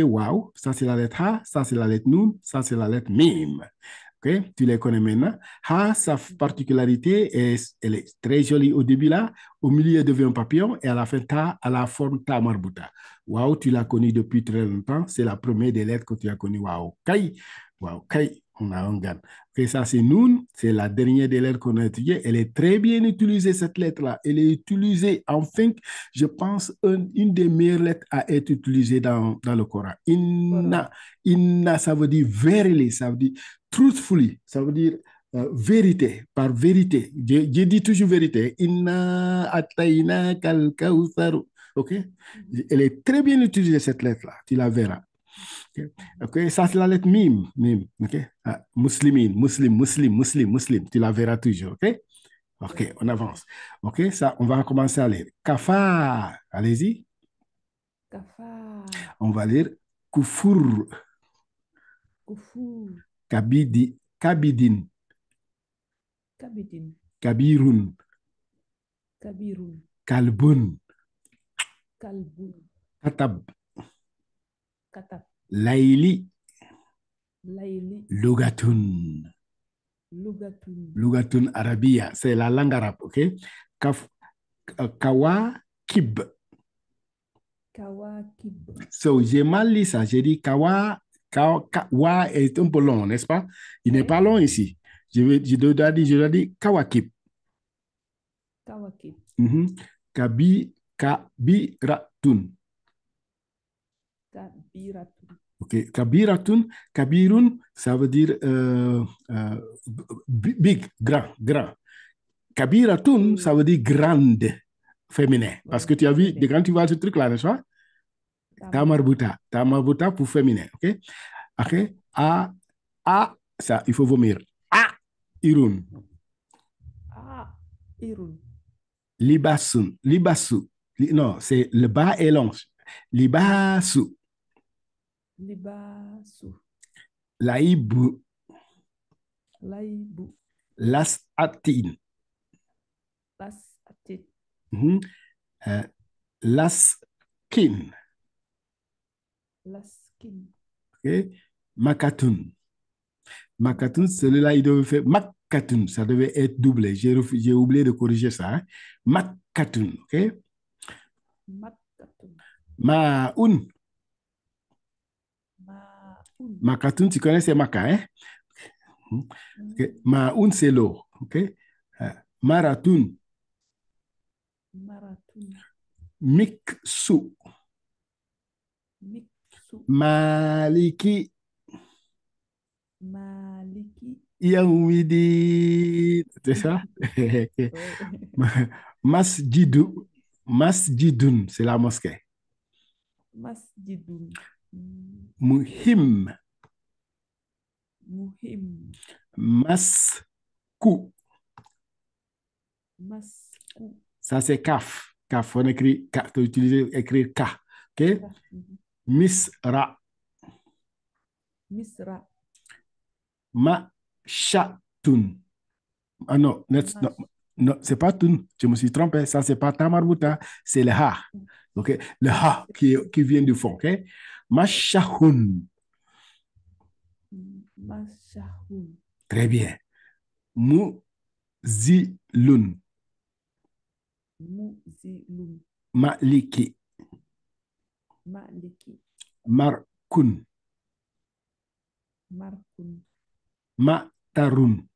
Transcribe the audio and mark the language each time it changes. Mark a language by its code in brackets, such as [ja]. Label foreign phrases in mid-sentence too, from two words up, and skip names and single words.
[fr] Wow. Ça, c'est la lettre A. Ça, c'est la lettre Noun. Ça, c'est la lettre Mim. OK, tu les connais maintenant. Ha, sa particularité, elle est très jolie au début là. Au milieu, elle devient un papillon. Et à la fin, ta, à la forme ta marbuta. Wow, tu l'as connu depuis très longtemps. C'est la première des lettres que tu as connues. Wow, kai. Wow, kai. On a un gan. Okay, ça, c'est Noun. C'est la dernière des lettres qu'on a étudiées. Elle est très bien utilisée, cette lettre-là. Elle est utilisée, enfin, je pense, une des meilleures lettres à être utilisée dans le Coran. Inna, ça veut dire verily, ça veut dire truthfully, ça veut dire vérité, par vérité. Je dis toujours vérité. [ar] إنا أعطينا ك الكوثر. [fr] OK? Elle est très bien utilisée, cette lettre-là. Tu la verras. OK, ça c'est la lettre mim. OK, muslimin, muslim. Tu la verras toujours. OK, OK, on avance. OK, ça, on va commencer à lire. Kafa, allez-y. Kafa. On va lire kufur. Kufur. Kabidin. Kabirun. [ar] كلب. كتب. ليلي. لغة. لغة عربية. [fr] C'est la langue arabe, OK? Kawakib. So, j'ai mal lu ça. J'ai dit kawa est un peu long, n'est-ce pas? Il n'est pas long ici. Je dois dire kawakib. Kabiratun. OK. Kabirun, ça veut dire big, grand. Kabiratun, ça veut dire grande. féminin. Parce que tu as vu, Féminin. quand tu vois ce truc-là, n'est-ce pas? Tamarbuta. Tamarbuta pour féminin, ok? Ok? Ça, il faut vomir. A, irun. Ah, Irun. [ar] لباس، لباس. [fr] Non, c'est le bas et long. Libasu. Libasu. Laibu. Laibu. Las atin. Las Atit. Mhm. Las kin. Laskin. Ok? Makatun. Makatun, Makatun. celui-là, il devait faire Makatun. Ça devait être doublé. J'ai oublié de corriger ça. Hein? Makatun. Ok? Makatun. Maun. Maun. Makatun, tu connais, c'est Maka. Hein? Ok? Maun, c'est l'eau. Ok? Maratun. Maratun. Miksu. Miksu. Maliki. Maliki. Yaoumidi. C'est ça? Ouais. Masjidou. Masjidun, c'est la mosquée. Masjidun. Muhim. Muhim. Masku. Masku. Ça, c'est kaf. Kaf, on écrit, tu utilises écrire K. OK? Misra. Misra. Machatun. Ah non, non, Mas. non c'est pas tun. Je me suis trompé. Ça, c'est pas tamarbuta, c'est le ha. OK? Le ha qui vient du fond. OK? Mashahun. Mashahun. Très bien. Muzilun. Muzilun. Maliki. Maliki. Markun. Markun. Matarun.